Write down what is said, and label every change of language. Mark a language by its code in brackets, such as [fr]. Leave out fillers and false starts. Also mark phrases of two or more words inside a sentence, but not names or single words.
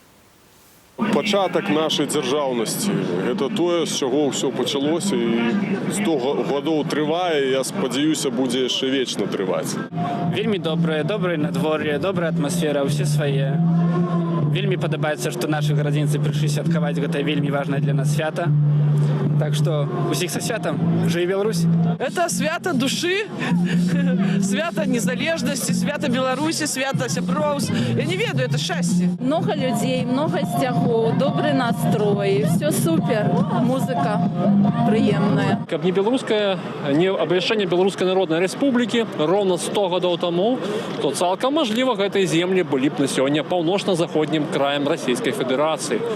[be] Пачатак нашай дзяржаўнасці. Гэта тое, з чаго ўсё пачалося і 100 гадоў трывае, я спадзяюся, будзе яшчэ вечна трываць. Вельмі добрае надвор'е, добрая атмасфера, усе свае. Вельмі падабаецца, што нашы гарадзенцы прыйшлі святкаваць гэта вельмі важнае для нас свята. [ru] Так что [be] усіх со святом. Жыве Беларусь! [ru] Это свято души, свято незалежности, свято Беларуси, свято сяброўств. Я [be] не ведаю, [ru] это счастье. Много людей, много сцягоў, добрый настрой, все супер, музыка прыемная. [be] Каб не беларускае, не абвяшчэнне Беларускай Народнай Рэспублікі роўна 100 гадоў таму, то цалкам мажліва гэтыя землі былі б на сёння паўночна-заходнім краем Расійскай Федэрацыі.